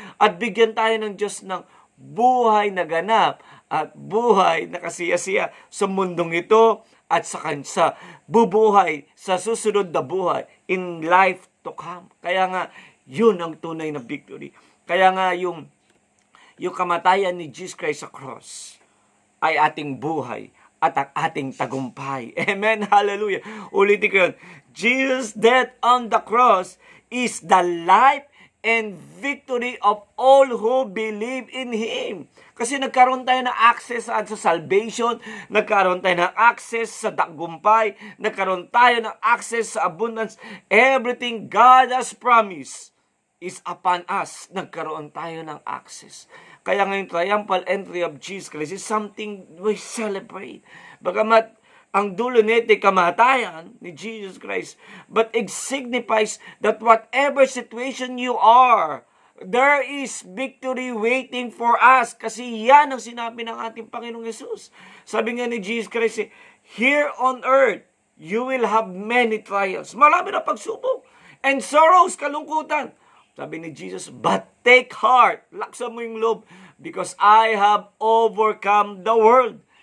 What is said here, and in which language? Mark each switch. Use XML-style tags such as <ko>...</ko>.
<tl>At bigyan tayo ng Diyos ng buhay na ganap at buhay na kasiyasiya sa mundong ito at sa bubuhay sa susunod na buhay in life to come. Kaya nga, yun ang tunay na victory. Kaya nga, yung kamatayan ni Jesus Christ sa cross ay ating buhay at ang ating tagumpay. Amen. Hallelujah. Ulitin ko yun.</tl> <en>Jesus' death on the cross is the life and victory of all who believe in Him.</en> <tl>Kasi nagkaroon tayo ng access sa salvation, nagkaroon tayo ng access sa tagumpay, nagkaroon tayo ng access sa abundance.</tl> <en>Everything God has promised is upon us.</en> <tl>Nagkaroon tayo ng access.</tl> <en>Kaya ngayon, triumphal entry of Jesus Christ is something we celebrate.</en> <tl>Bagamat ang dulo nito kamatayan ni Jesus Christ,</tl> <en>but it signifies that whatever situation you are, there is victory waiting for us.</en> <tl>Kasi yan ang sinabi ng ating Panginoong Jesus.</tl> <en>Sabi nga ni Jesus Christ, here on earth, you will have many trials.</en> <tl>Marami na pagsubok. And sorrows, kalungkutan.</tl> <en>Sabi ni Jesus, but take heart.</en> <tl>Laksan mo yung loob</tl> <en>because I have overcome the world.</en>